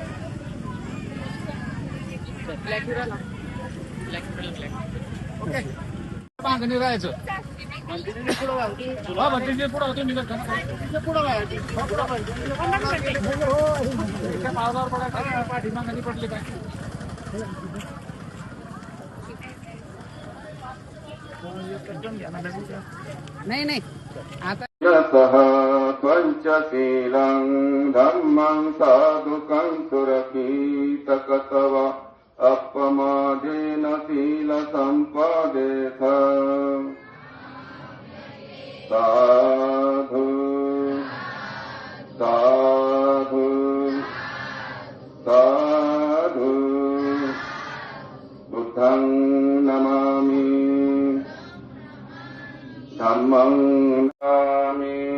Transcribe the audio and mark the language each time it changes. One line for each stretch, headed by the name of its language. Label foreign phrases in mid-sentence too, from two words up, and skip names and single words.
Marathi: मागणी राहायचं पुढं होतो निघत पाठीमागणी पडले काय. नाही आता
Pali: पंचशीलं धम्मं साधुकं सुरक्षितकतव अपमादेन शील संपादेथ. साधु साधु साधु बुद्धं नमामि धम्मं नमामि.